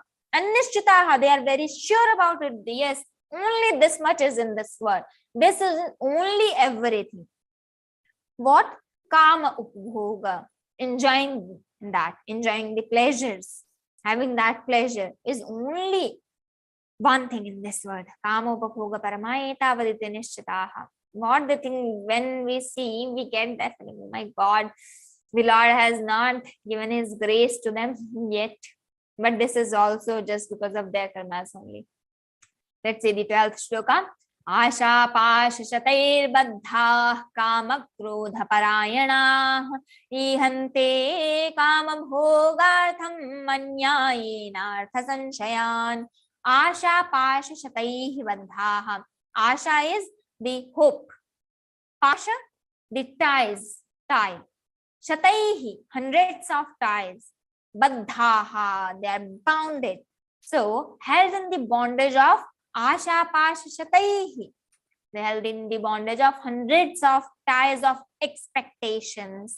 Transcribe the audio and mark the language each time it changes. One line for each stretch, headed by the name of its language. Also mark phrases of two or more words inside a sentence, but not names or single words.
English: And nishchitaha, they are very sure about it. Yes, only this much is in this world. This is only everything. What?
Sanskrit: काम उपभोग,
English: enjoying that, enjoying the pleasures, having that pleasure is only one thing in this world.
Sanskrit: काम उपभोग परमयेत वदिते निश्चिताः.
English: What the thing, when we see, we get that feeling, oh my God, the Lord has not given his grace to them yet. But this is also just because of their karmas only. Let's see the 12th shloka.
Sanskrit: आशा पाशशतैर् बद्धा काम क्रोध परायणा ईहन्ते काम भोगार्थम् मन्यायेन अर्थ संशयान्. आशा पाशशतैः बद्धा.
English: Asha is the hope. Pasha, the ties, tie. Shataihi, hundreds of ties. Baddhaha, they are bounded. So, held in the bondage of
Sanskrit: आशा पाश शतैः.
English: They held in the bondage of hundreds of ties of expectations.